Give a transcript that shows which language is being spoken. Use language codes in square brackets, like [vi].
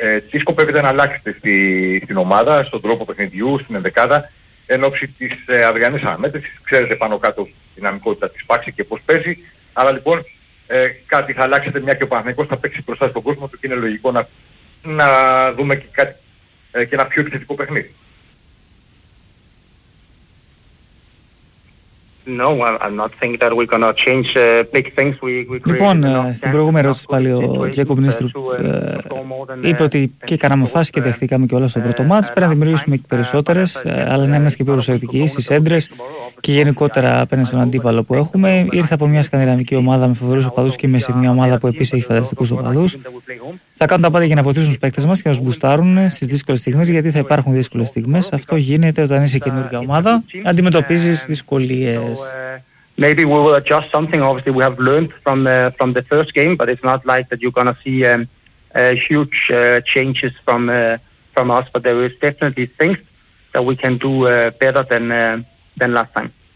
[el] Τι σκοπεύετε να αλλάξετε στην ομάδα, στον τρόπο παιχνιδιού, στην ενδεκάδα, εν όψη της αυριανής αναμέτρησης? Ξέρετε πάνω κάτω δυναμικότητα της πάξης και πώς παίζει. Αλλά λοιπόν κάτι θα αλλάξετε, μια και ο Παναθηναϊκός θα παίξει μπροστά στον κόσμο του και είναι λογικό να δούμε και κάτι και ένα πιο επιθετικό παιχνίδι. [en] No, I'm not thinking that we're gonna change big things. We [el] λοιπόν, στην προηγούμενη ερώτηση πάλι ο Τζέκομπ Νίστρουπ είπε ότι και κάναμε φάση και δεχθήκαμε και όλα στο πρώτο μάτς. Πρέπει να δημιουργήσουμε και περισσότερες, αλλά να είμαστε και πιο προσεκτικοί στις έντρες και γενικότερα απέναντι στον αντίπαλο που έχουμε. Ήρθα από μια σκανδιναβική ομάδα με φοβερούς οπαδούς και είμαι σε μια ομάδα που επίσης έχει φανταστικούς οπαδούς. Θα κάνουν τα πάντα για να βοηθήσουν τους παίκτες μας και να τους μπουστάρουν στις δύσκολες στιγμές, γιατί θα υπάρχουν δύσκολες στιγμές. Αυτό γίνεται όταν είσαι καινούργια ομάδα, αντιμετωπίζεις δυσκολίες. [en] Maybe we will adjust something. Obviously we have learned from the first game, but it's not like that you're gonna see huge changes from us. But there is definitely things that we can do better than last time.